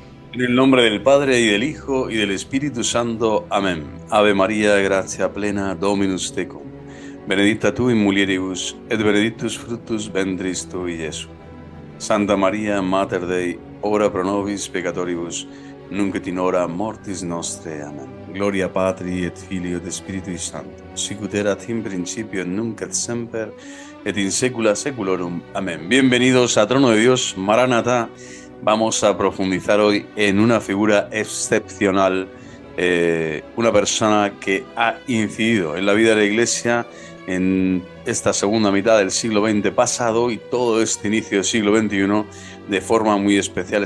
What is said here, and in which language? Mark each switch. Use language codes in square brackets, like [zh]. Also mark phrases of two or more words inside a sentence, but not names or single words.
[es] En el nombre del Padre, y del Hijo, y del Espíritu Santo. Amén. [la] Ave María, gratia plena, Dominus tecum. Benedicta tu in mulieribus, et benedictus fructus ventris tui, Iesus. Santa María, Mater Dei, ora pro nobis peccatoribus, nunc et in hora mortis nostre. Amén. Gloria Patri et Filio et Spiritui Sancto, sic ut erat in principio et nunc et semper, et in saecula saeculorum. Amén. [es] Bienvenidos a Trono de Dios, Maranatha. Vamos a profundizar hoy en una figura excepcional, una persona que ha incidido en la vida de la Iglesia en esta segunda mitad del siglo XX pasado y todo este inicio del siglo XXI de forma muy especial.